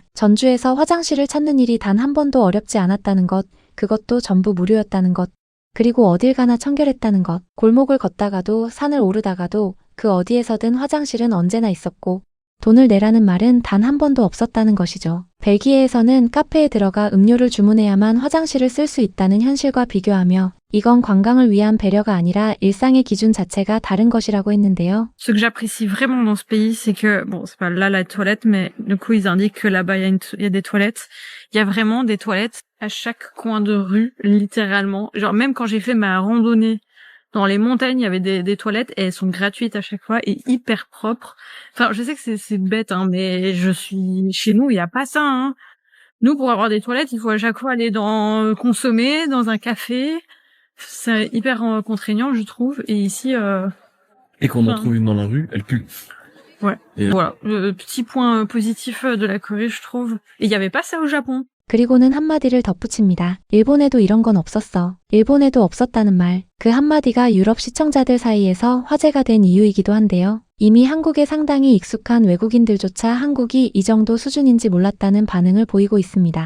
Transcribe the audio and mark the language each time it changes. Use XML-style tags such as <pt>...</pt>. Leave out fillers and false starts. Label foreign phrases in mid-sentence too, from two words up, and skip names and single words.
<ko>전주에서 화장실을 찾는 일이 단 한 번도 어렵지 않았다는 것, 그것도 전부 무료였다는 것, 그리고 어딜 가나 청결했다는 것, 골목을 걷다가도 산을 오르다가도 그 어디에서든 화장실은 언제나 있었고 돈을 내라는 말은 단 한 번도 없었다는 것이죠. 벨기에에서는 카페에 들어가 음료를 주문해야만 화장실을 쓸 수 있다는 현실과 비교하며 이건 관광을 위한 배려가 아니라 일상의 기준 자체가 다른 것이라고 했는데요.</ko> <fr>Ce que j'apprécie vraiment dans ce pays, c'est que, bon, c'est pas là la toilette, mais du coup, ils indiquent que là-bas, il y a des toilettes. Il y a vraiment des toilettes à chaque coin de rue, littéralement. Genre, même quand j'ai fait ma randonnée dans les montagnes, il y avait des toilettes et elles sont gratuites à chaque fois et hyper propres. Enfin, je sais que c'est bête, hein, mais chez nous, il y a pas ça, hein. Nous, pour avoir des toilettes, il faut à chaque fois aller consommer dans un café. C'est hyper contraignant, je trouve. Et ici, Et quand on en trouve une dans la rue, elle pue. Ouais. Et voilà. Le petit point positif de la Corée, je trouve. Et il y avait pas ça au Japon.</fr> <ko>그리고는 한마디를 덧붙입니다. 일본에도 이런 건 없었어. 일본에도 없었다는 말. 그 한마디가 유럽 시청자들 사이에서 화제가 된 이유이기도 한데요. 이미 한국에 상당히 익숙한 외국인들조차 한국이 이 정도 수준인지 몰랐다는 반응을 보이고 있습니다.</ko>